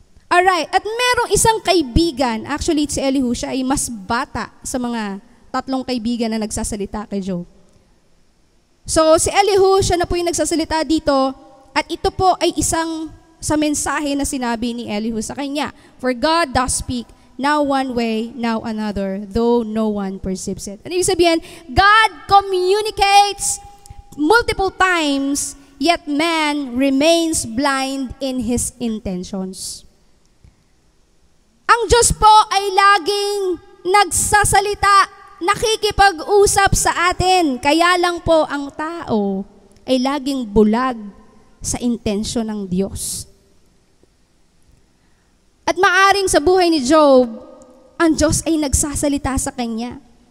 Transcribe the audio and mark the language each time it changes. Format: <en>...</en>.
<tl>Alright, at merong isang kaibigan, actually si Elihu, siya ay mas bata sa mga tatlong kaibigan na nagsasalita kay Job. So si Elihu, siya na po yung nagsasalita dito, at ito po ay isang sa mensahe na sinabi ni Elihu sa kanya.</tl> <en>For God does speak, now one way, now another, though no one perceives it. Ano ibig sabihin? God communicates multiple times, yet man remains blind in his intentions.</en> <tl>Ang Diyos po ay laging nagsasalita, nakikipag-usap sa atin. Kaya lang po ang tao ay laging bulag sa intensyon ng Diyos. At maaring sa buhay ni Job, ang Diyos ay nagsasalita sa kanya.</tl>